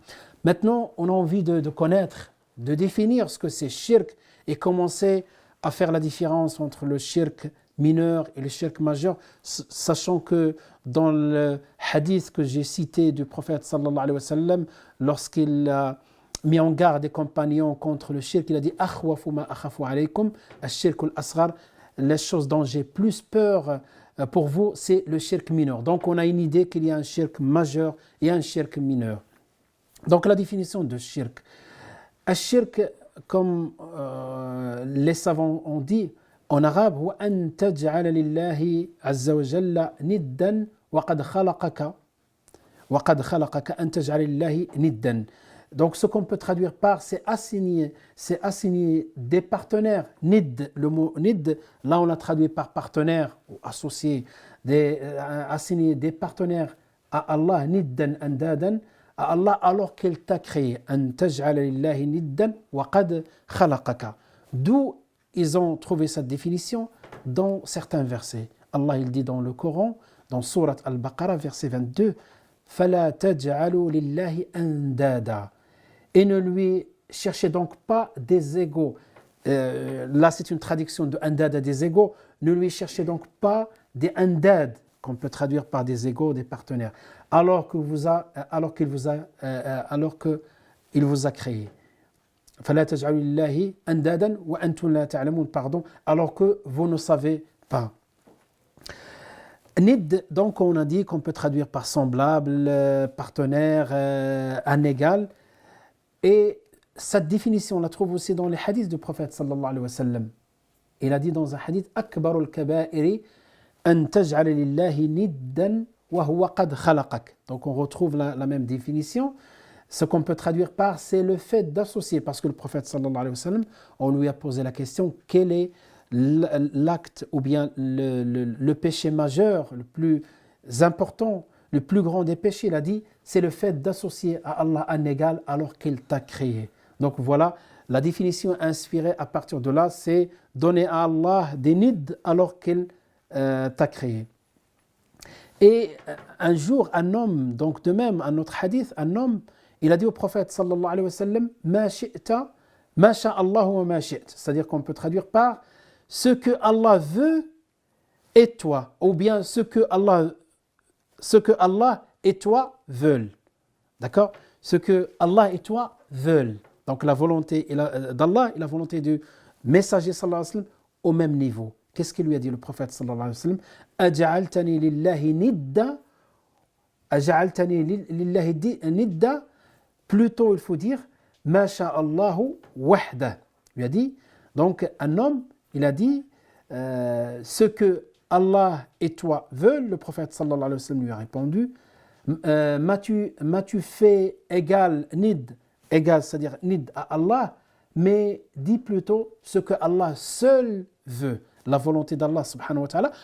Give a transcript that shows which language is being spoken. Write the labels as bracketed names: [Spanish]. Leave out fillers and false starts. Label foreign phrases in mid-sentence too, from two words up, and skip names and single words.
[French] Maintenant, on a envie de connaître, de définir ce que c'est shirk et commencer à faire la différence entre le shirk mineur et le shirk majeur, sachant que dans le hadith que j'ai cité du prophète [Arabic] صلى الله عليه وسلم, [French] lorsqu'il a mis en garde des compagnons contre le shirk, il a dit « [Arabic] أخوف ما أخاف عليكم، الشرك الأصغر [French] » les choses dont j'ai plus peur pour vous, c'est le shirk mineur. Donc on a une idée qu'il y a un shirk majeur et un shirk mineur. Donc la définition de shirk. Al-shirk, comme les savants ont dit en arabe, [Arabic] هو أن تجعل لله عز وجل ندا وقد خلقك أن تجعل لله ندا. [French] Donc ce qu'on peut traduire par c'est assigner des partenaires. Nid, le mot nid, là on l'a traduit par partenaire ou associé, assigner des partenaires à Allah, [Arabic] ندا أندادا, [French] à Allah alors qu'il t'a créé. [Arabic] أن تجعل لله ندا وقد خلقك. [French] D'où ils ont trouvé cette définition dans certains versets. Allah il dit dans le Coran, dans Surat Al-Baqarah, verset 22, [Arabic] فَلَا تَجْعَلُوا لِلَّهِ أَنْدَادًا. [French] Et ne lui cherchez donc pas des égaux. Là, c'est une traduction de andad à des égaux. Ne lui cherchez donc pas des andad, qu'on peut traduire par des égaux, des partenaires, alors qu'il vous a créé. [Arabic] فَلَا تَجْعَلُوا لِلَّهِ أَنْدَادًا وَأَنْتُمْ لَا تَعْلَمُونَ, [French] pardon, alors que vous ne savez pas. Nid, donc on a dit qu'on peut traduire par semblable, partenaire, un égal. Et cette définition, on la trouve aussi dans les hadiths du prophète [Arabic] صلى الله عليه وسلم. [French] Il a dit dans un hadith [Arabic] أكبر الكبائر أن تجعل لله ندا وهو قد خلقك. [French] Donc on retrouve la même définition. Ce qu'on peut traduire par c'est le fait d'associer, parce que le prophète [Arabic] صلى الله عليه وسلم, [French] on lui a posé la question quel est l'acte ou bien le péché majeur le plus important, le plus grand des péchés. Il a dit c'est le fait d'associer à Allah un égal alors qu'il t'a créé. Donc voilà, la définition inspirée à partir de là, c'est donner à Allah des nids alors qu'il t'a créé. Et un jour, un homme, donc de même, un autre hadith, un homme, il a dit au prophète [Arabic] صلى الله عليه وسلم, ما شئت، ما شاء الله وما شئت. [French] C'est-à-dire qu'on peut traduire par ce que Allah veut et toi, ou bien ce que Allah et toi veulent. D'accord? Ce que Allah et toi veulent. Donc la volonté d'Allah et la volonté du messager [Arabic] صلى الله عليه وسلم [French] au même niveau. Qu'est-ce qu'il lui a dit le prophète [Arabic] صلى الله عليه وسلم? أجعلتني لله ندا. أجعلتني لله ندا. [French] Plutôt il faut dire [Arabic] ما شاء الله وحده. [French] Il a dit, donc un homme, il a dit ce que Allah et toi veulent. Le prophète [Arabic] صلى الله عليه وسلم [French] lui a répondu, m'as-tu fait égal, c'est-à-dire nid à Allah, mais dis plutôt ce que Allah seul veut, la volonté d'Allah [Arabic] سبحانه وتعالى.